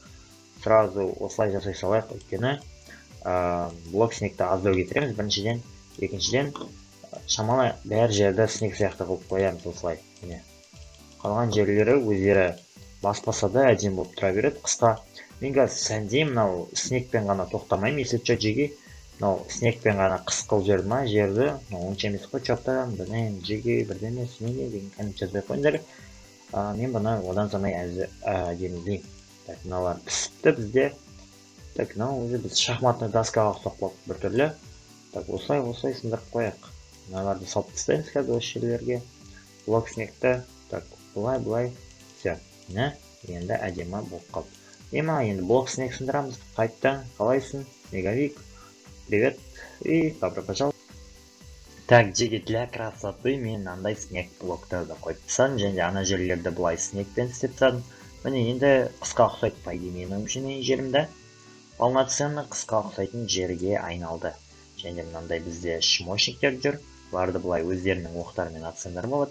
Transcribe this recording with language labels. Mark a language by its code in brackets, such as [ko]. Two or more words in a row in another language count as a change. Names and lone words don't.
[kk] Сразу осылай жасай салайық. Өйткені блок снегті аздау кетіреміз біріншіден. Екіншіден, шамалы бәр жерді снег сияқты қылып қоямыз осылай. Қалған жерлері өздері баспаса да әдемі болып тұра береді. Қысқа мен қазір сәндеймін, мынау снегпен ғана тоқтамаймын, [ru] если что [kk] жеге мынау снегпен ғана қыс қылып жібердім ма жерді, онша емес қой, че-то білмеймін, жеге бірдеме неге деген кәдімгі жазбай ақ қойыңдар. Мен бұны одан санай әдемілеймін. Так, мыналар пісіпті бізде. Так, мынау өзі біз [ru] шахматный доскаға [kk] ұқсап қалдық біртүрлі. Так, осылай сындырып қояйық. Мыналарды салып тастаймыз қазір осы жерлерге. Блок снегті. Так, былай. Все. Енді әдемі болып қалды. Енді блок снег сындырамыз. Қайттан, қалайсың? Мегавик. Привет. [ru] И добро пожаловать. [kk] Так, жеге [ru] для красоты [kk] мен андай снег блоктарды қойып тастадым, және ана жерлерді былай снегпен істеп тастадым. Міне енді қысқа ұқсайды [ru] по идее [kk] менің жерімді. Полноценный қысқа ұқсайтын жерге айналды. Және мынандай бізде шмошниктер жүр. Бұларды былай өздерінің оқтарымен атсаңдар болады.